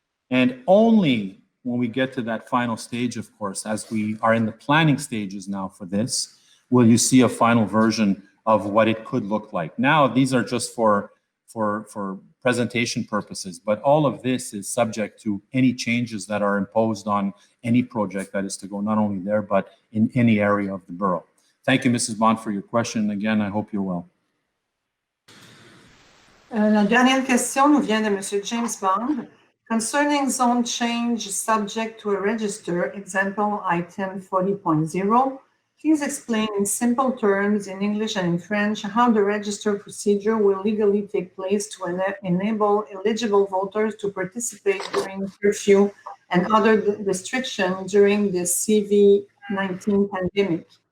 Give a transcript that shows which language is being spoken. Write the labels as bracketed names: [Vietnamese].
[English] And only when we get to that final stage, of course, as we are in the planning stages now for this, will you see a final version of what it could look like. Now, these are just for presentation purposes, but all of this is subject to any changes that are imposed on any project that is to go not only there, but in any area of the borough. Thank you, Mrs. Bond, for your question. Again, I hope you're well. [French] La dernière question nous vient de M. James Bond. [English] Concerning zone change subject to a register, example item 40.0, please explain in simple terms in English and in French how the register procedure will legally take place to enable eligible voters to participate during curfew and other restrictions during the COVID-19 pandemic.